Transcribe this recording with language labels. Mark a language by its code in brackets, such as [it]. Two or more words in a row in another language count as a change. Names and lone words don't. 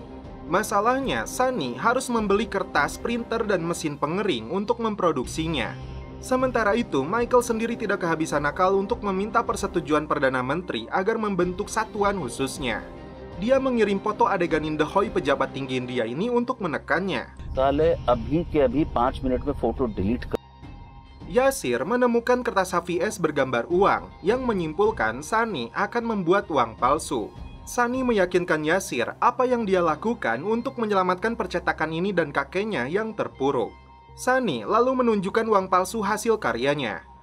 [id] Masalahnya, Sunny harus membeli kertas, printer, dan mesin pengering untuk memproduksinya. Sementara itu, Michael sendiri tidak kehabisan akal untuk meminta persetujuan Perdana Menteri agar membentuk satuan khususnya. Dia mengirim foto adegan Indahoy pejabat tinggi India ini untuk menekannya. [hi] साले अभी के अभी 5 मिनट में फोटो डिलीट कर। [id] Yasir menemukan kertas HVS bergambar uang yang menyimpulkan Sunny akan membuat uang palsu. Sunny meyakinkan Yasir apa yang dia lakukan untuk menyelamatkan percetakan ini dan kakeknya yang terpuruk. Sunny lalu menunjukkan uang palsu hasil karyanya.